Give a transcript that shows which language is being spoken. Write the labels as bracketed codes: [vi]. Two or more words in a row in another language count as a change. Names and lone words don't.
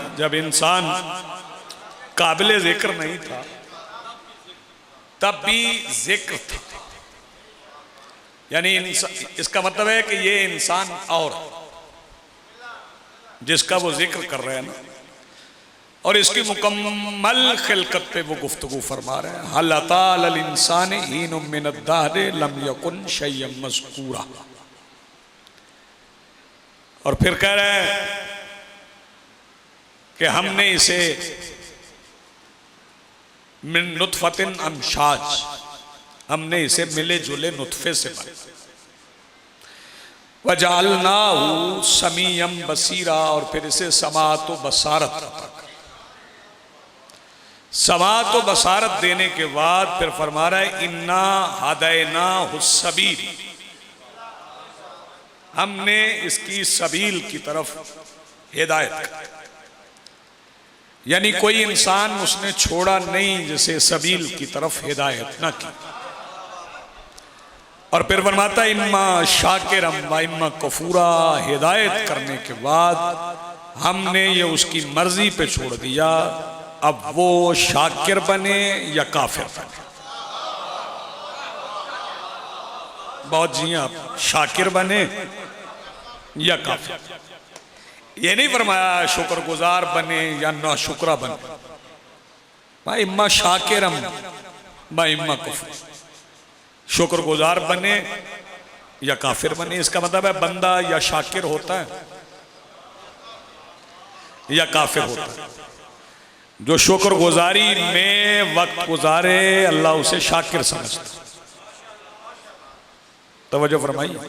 [hi] जब इंसान काबिले जिक्र नहीं था तब भी जिक्र था, यानी इसका मतलब है कि ये इंसान और जिसका वो जिक्र कर रहे हैं ना, और इसकी मुकम्मल खिलकत पे वो गुफ्तगू फरमा रहे हैं। [ar] هل أتى على الإنسان حين من الدهر لم يكن شيئا مذكورا. [hi] और फिर कह रहे हैं कि हमने इसे [ar] من نطفة أمشاج, [hi] हमने इसे मिले जुले नुतफे से बनाया। [ar] وجعلناه سميعا بصيرا, [hi] और फिर इसे समाअत व बसारत, समाअत व बसारत देने के बाद फिर फरमा रहा है [ar] إنا هديناه السبيل, [hi] हमने इसकी सबील की तरफ हिदायत कर, यानी कोई इंसान उसने छोड़ा नहीं जिसे सबील की तरफ हिदायत न की। और फिर फरमाता [ar] إما شاكرا وإما كفورا, [hi] हिदायत करने के बाद हमने ये उसकी मर्जी पे छोड़ दिया, अब वो शाकिर बने या काफिर बने। बहुत जी, आप शाकिर बने या काफिर, ये नहीं फरमाया शुक्रगुजार बने या ना शुक्रा बने। [ar] भाई إما شاكرا وإما كفور, [hi] शुक्रगुजार बने या काफिर बने। इसका मतलब है बंदा या शाकिर होता है या काफिर होता है। जो शुक्रगुजारी में वक्त गुजारे अल्लाह उसे शाकिर समझता, तवज्जो फरमाइए।